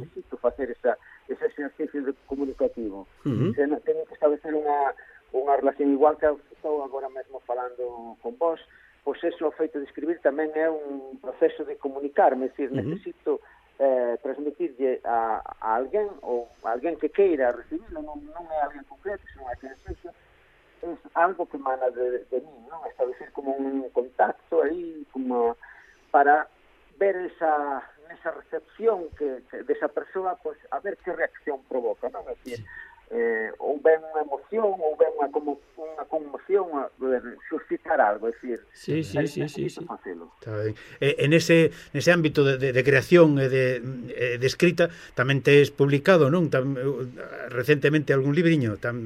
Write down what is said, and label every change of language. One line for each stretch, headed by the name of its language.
Galician: necesito facer ese exercicio de comunicativo. Uh-huh. Tenho que establecer unha relación, igual que estou agora mesmo falando con vos, pois eso, o feito de escribir tamén é un proceso de comunicarme, é dicir, uh-huh. Necesito transmitirlle a alguén, ou a alguén que queira recibirlo, non é alguén concreto, senón é que necesito,
Spanish: es algo que emana de mí, ¿no? Establecer como un contacto ahí, como para ver esa recepción que de esa persona, pues a ver qué reacción provoca, ¿no? Es decir,
Galician: ou ven unha emoción, ou ven unha conmoción, suscitar algo, é dicir, sí, sí, sí, sí, sí. Está ben. En ese ámbito de creación e de escrita, tamén tes publicado, non? Recentemente algún libriño,